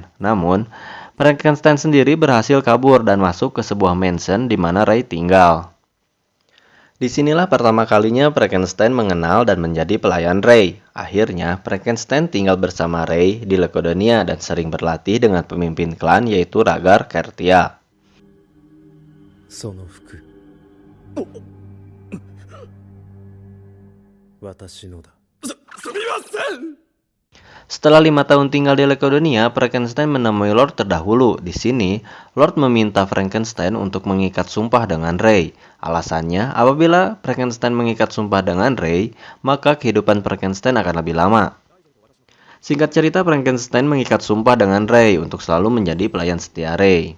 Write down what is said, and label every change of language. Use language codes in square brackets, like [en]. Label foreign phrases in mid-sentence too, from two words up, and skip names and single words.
[id] Namun, Frankenstein sendiri berhasil kabur dan masuk ke sebuah mansion di mana Ray tinggal. Disinilah pertama kalinya Frankenstein mengenal dan menjadi pelayan Ray. Akhirnya, Frankenstein tinggal bersama Ray di Lacodonia dan sering berlatih dengan pemimpin klan yaitu Rhaegar Kertia. [ja] その服私のだ。すみません。 [id] Setelah 5 tahun tinggal di Lacodonia, Frankenstein menemui Lord terdahulu. Di sini, Lord meminta Frankenstein untuk mengikat sumpah dengan Ray. Alasannya, apabila Frankenstein mengikat sumpah dengan Ray, maka kehidupan Frankenstein akan lebih lama. Singkat cerita, Frankenstein mengikat sumpah dengan Ray untuk selalu menjadi pelayan setia Ray.